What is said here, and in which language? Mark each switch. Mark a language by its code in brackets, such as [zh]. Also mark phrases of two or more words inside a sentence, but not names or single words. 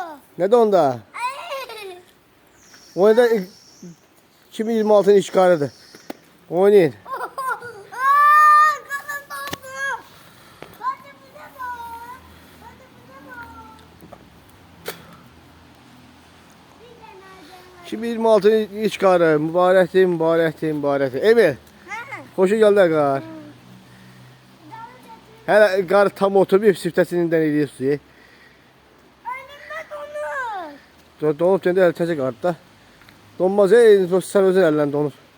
[tr] Ne donda? O da 2026'nın işgalidir. Oynayın. Kanım dondu. Hadi bu ne bu? Hadi bu ne bu? Bir de nereden? 2026'nın işgalidir. [az] Mübarəkdir, mübarəkdir, mübarəkdir. Emil, hoşu gəldi qar. Hələ qar tam oturmayıb, siftəsindən eləyir suyu. [tr] Önümde donur. [az] Donub gəndə hələ təzə qardı da. Donmaz, sən özün əllə donur.